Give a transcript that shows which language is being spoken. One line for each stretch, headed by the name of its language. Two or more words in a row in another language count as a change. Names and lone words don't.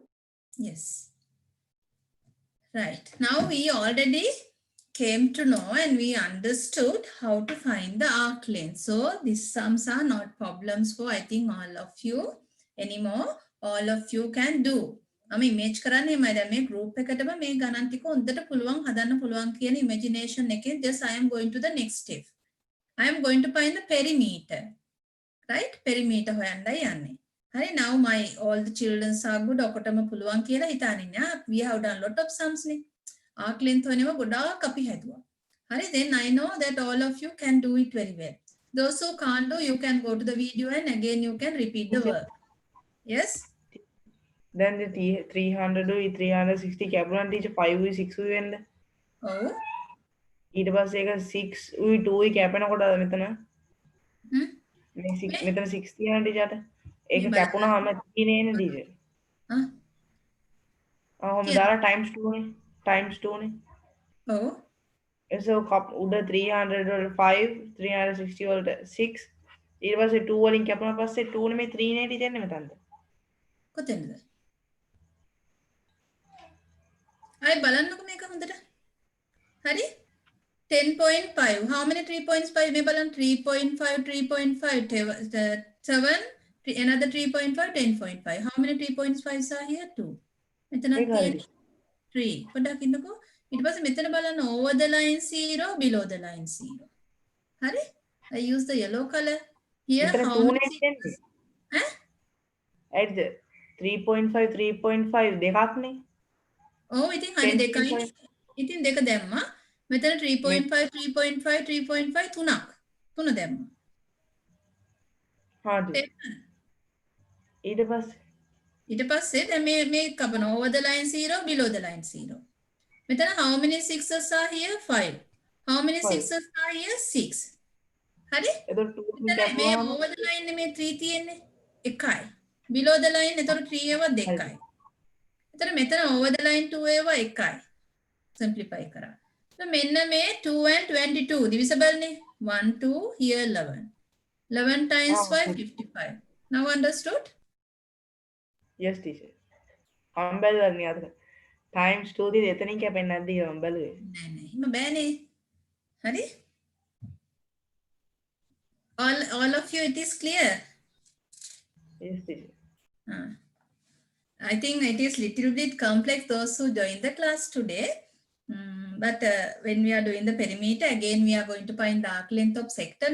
English: Yes. Right. Now we already came to know and we understood how to find the arc length. So these sums are not problems for I think all of you anymore. All of you can do. I'm image
Sinhala: කරන්නේ මම දැන් මේ group එකටම මේ ගණන් ටික හොඳට පුළුවන් හදන්න පුළුවන් කියන imagination එකෙන්
English: just I am going to the next step. I am going to find the perimeter.
Sinhala: Right? Perimeter හොයන්නයි යන්නේ. Hari,
English: now my all the children are good.
Sinhala: ඔකටම පුළුවන් කියලා හිතාගෙන ඉන්නේ.
English: We have done lot of sums නේ. Arc length
Sinhala: වෙනව ගොඩාක් අපි හැදුවා. Hari,
English: then I know that all of you can do it very well. Those who can't do, you can go to the video and again you can repeat the work. Yes? Then the 300 with 360 කැපුණා teacher 5 with 6 වෙන්න. Oh.
Sinhala: ඊට පස්සේ ඒක 6 with 2 කැපෙනකොට මෙතන Hmm? මේ 6 මෙතන 6 තියෙනවා teacher. ඒක කැපුණාම තියෙන්නේ නේ teacher. Huh? ඔහොම දාලා times 2 නේ. times 2 නේ. Oh. So උඩ 300 වල 5 360 වලට 6 ඊට පස්සේ 2 වලින් කැපුණා පස්සේ 2 නෙමෙයි 3 නේ teacher නේ මෙතනද. කොතැනද? අය බලන්නකො මේක හොඳට. හරි? 10.5.
English: How many 3.5?
Sinhala: මේ බලන්න 3.5 3.5 7 another 3.5 10.5.
English: How many 3.5s are here? 2.
Sinhala: මෙතන තියෙන්නේ 3. පොඩ්ඩක් ඉන්නකෝ. ඊට පස්සේ මෙතන බලන්න
English: over the line 0 below the line 0. හරි? I use the yellow color. Here
Sinhala: මෙතන
English: how 2 many
Sinhala: නේ තියෙන්නේ. ඈ?
English: at the
Sinhala: 3.5 3.5 දෙකක් නේ. ඔව් ඉතින් හරි දෙකයි. ඉතින් දෙක දැම්මා. මෙතන 3.5 3.5 3.5 තුනක්. තුන දැම්මා. හා ඊට පස්සේ ඊට පස්සේ දැන් මේ කපන
English: over the line 0 below the line 0. මෙතන how many sixes are here? 5. How many 5. sixes are here? 6.
Sinhala: හරි? එතකොට 2 මෙතන මේ
English: over the line
Sinhala: මේ 3 තියෙන්නේ 1යි.
English: below the line
Sinhala: එතකොට 3 ඒවා 2යි. එතන මෙතන
English: over the line
Sinhala: 2 ඒවා 1යි. simplify කරා. So මෙන්න මේ 2 and 22 divisible නේ.
English: 1 2 here 11. 11 times 5 55. Now understood? yes teacher.
Sinhala: අම්බැලුවා අතන times 2 දී එතනින් කැපෙන්නේ නැද්ද කියලා මම බැලුවේ. නෑ නෑ. හිම බෑනේ. හරි?
English: All of you it is clear? yes teacher. I think it is little bit complex those who join the class today. But when we are doing the perimeter, again we are going to find the arc length of sector.